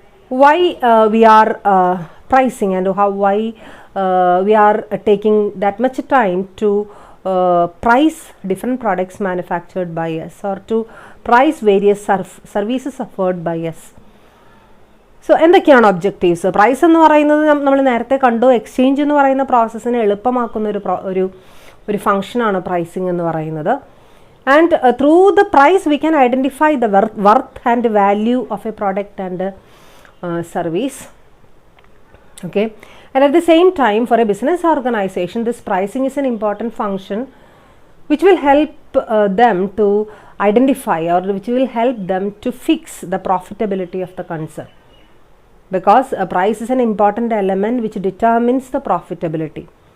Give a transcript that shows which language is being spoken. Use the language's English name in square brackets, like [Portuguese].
[English] Why we are pricing and why we are taking that much time to price different products manufactured by us or to price various services offered by us. [Malayalam] So എന്തൊക്കെയാണ് objectives? Price എന്ന് പറയുന്നത് നമ്മൾ നേരത്തെ കണ്ടു, exchange എന്ന് പറയുന്ന പ്രോസസ്സിനെ എളുപ്പമാക്കുന്ന ഒരു ഫങ്ഷനാണ് pricing എന്ന് പറയുന്നത്. [English] And through the price we can identify the worth and value of a product and service. Okay, and at the same time for a business organization this pricing is an important function which will help them to identify or which will help them to fix the profitability of the concern, because a price is an important element which determines the profitability.